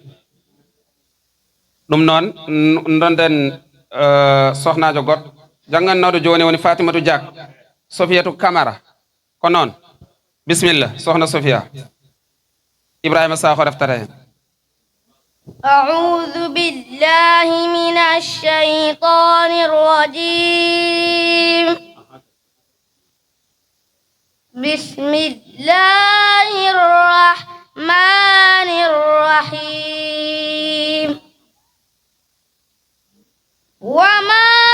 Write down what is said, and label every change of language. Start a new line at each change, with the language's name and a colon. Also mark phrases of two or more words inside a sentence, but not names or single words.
Fula: ɗum noon donden sohnajo goɗɗo jangannoɗo joni woni Fatimatu Diak Sofiatou Camara ko noon bisimilla sohna Sofia Ibrahima Sakho reftata hen
Arabic: أعوذ بالله من الشيطان الرجيم بسم الله الرحمن الرحيم وما